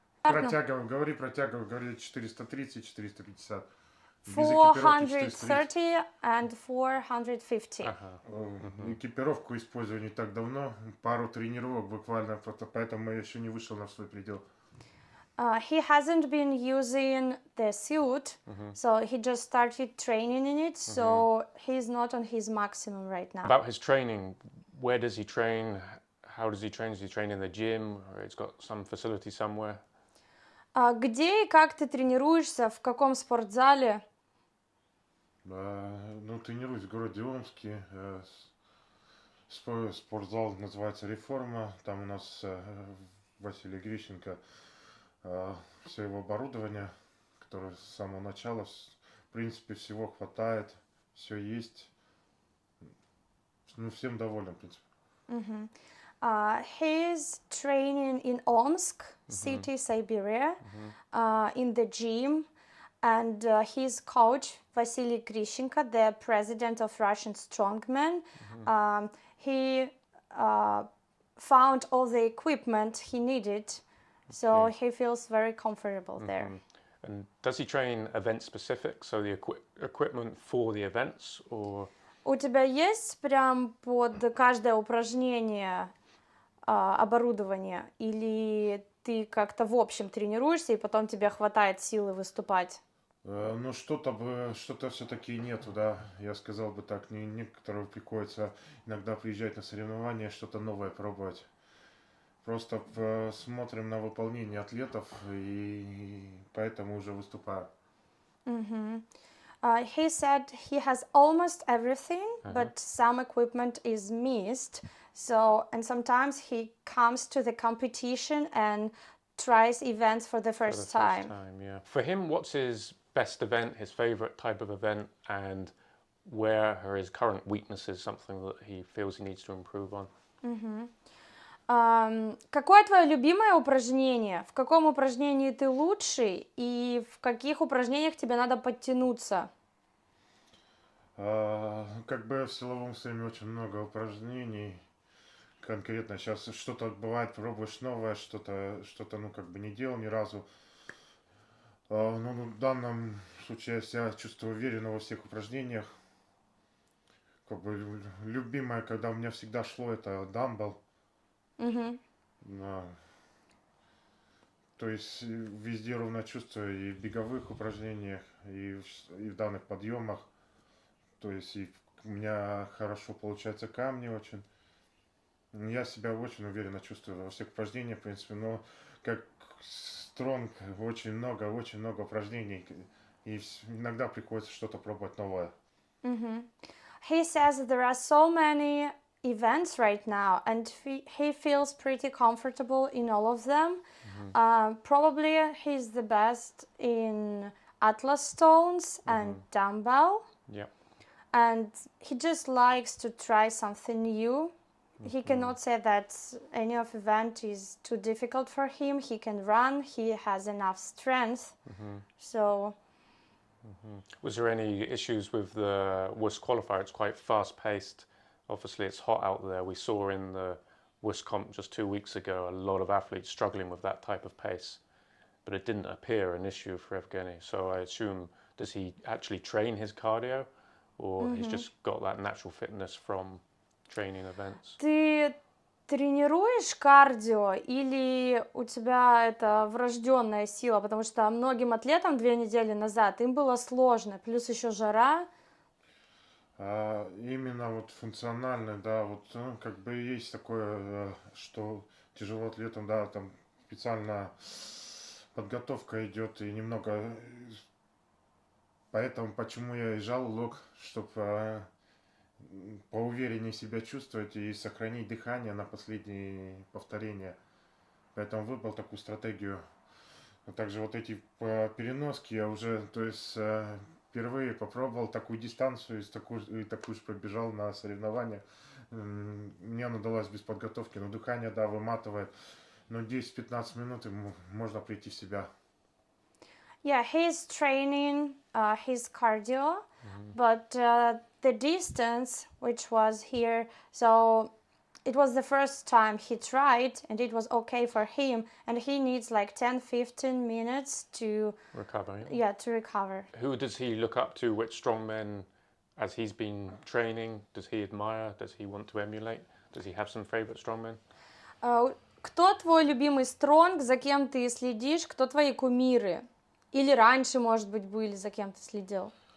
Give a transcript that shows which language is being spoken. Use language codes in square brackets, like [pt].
[ru] Протягивал, говори 430, 450. [en] 430 and 450. [ru] Экипировку использую не так давно, пару тренировок буквально, поэтому я еще не вышел на свой предел. [en] He hasn't been using the suit, so he just started training in it, so he's not on his maximum right now. About his training, where does he train? How does he train? Does he train in the gym or he's got some facility somewhere? [ru] Где и как ты тренируешься? В каком спортзале? Ну, тренируюсь в городе Омске. Спортзал называется «Реформа». Там у нас Василий Грищенко. Все его оборудование, которое с самого начала, в принципе, всего хватает, все есть. Ну, всем доволен, в принципе. [en] He's training in Omsk city, Siberia, in the gym, and his coach, Vasily Grishenko, the president of Russian Strongmen, he found all the equipment he needed, so he feels very comfortable there. And does he train event specific, so the equipment for the events, or? [ru] У тебя есть прям под каждое упражнение оборудование, или ты как-то в общем тренируешься и потом тебе хватает силы выступать? Ну, что-то все-таки нету, да. Я сказал бы так, некоторым приходится иногда приезжать на соревнования, что-то новое пробовать. Просто смотрим на выполнение атлетов и поэтому уже выступаю. [en] He said he has almost everything, but some equipment is missed. So, and sometimes he comes to the competition and tries events for the first time. Yeah. For him, what's his best event, his favorite type of event, and where are his current weaknesses, something that he feels he needs to improve on? [ru] Какое твое любимое упражнение? В каком упражнении ты лучший? И в каких упражнениях тебе надо подтянуться? Как бы в силовом стриме очень много упражнений. Конкретно сейчас что-то бывает, пробуешь новое, что-то, ну, как бы не делал ни разу. Но в данном случае я себя чувствую уверенно во всех упражнениях. Как бы любимое, когда у меня всегда шло, это дамбл. То есть везде ровно чувствую и в беговых упражнениях, и в данных подъемах. То есть у меня хорошо получается камни очень. Я себя очень уверенно чувствую во всех упражнениях, в принципе, но как стронг очень много упражнений, и иногда приходится что-то пробовать новое. [en] He says there are so many events right now, and he feels pretty comfortable in all of them. Probably he's the best in Atlas stones and dumbbell. Yeah. And he just likes to try something new. He cannot say that any of event is too difficult for him. He can run, he has enough strength. So Was there any issues with the WUS qualifier? It's quite fast paced. Obviously it's hot out there. We saw in the WUS comp just 2 weeks ago a lot of athletes struggling with that type of pace, but it didn't appear an issue for Evgeny. So I assume, does he actually train his cardio, or he's just got that natural fitness from training events? [ru] ты тренируешь кардио или у тебя это врожденная сила? Потому что многим атлетам 2 недели назад им было сложно, плюс еще жара. Именно вот функционально, да, вот как бы есть такое, что тяжело атлетам, да, там специально подготовка идет и немного, поэтому почему я и жал лог, чтобы поувереннее себя чувствовать и сохранить дыхание на последние повторения. Поэтому выбрал такую стратегию. А также вот эти переноски я уже, то есть впервые попробовал такую дистанцию и такую же пробежал на соревнованиях. Мне она далась без подготовки, но дыхание, да, выматывает. Но 10-15 минут и можно прийти в себя. [en] Yeah, he's training his cardio, but the distance, which was here, so it was the first time he tried, and it was okay for him, and he needs like 10-15 minutes to Recover. yeah, to recover. Who does he look up to? Which strongmen, as he's been training, does he admire? Does he want to emulate? Does he have some favorite strongmen? [ru] Кто твой любимый стронг, за кем ты следишь, кто твои кумиры? Или раньше, может быть, были, за кем ты следил?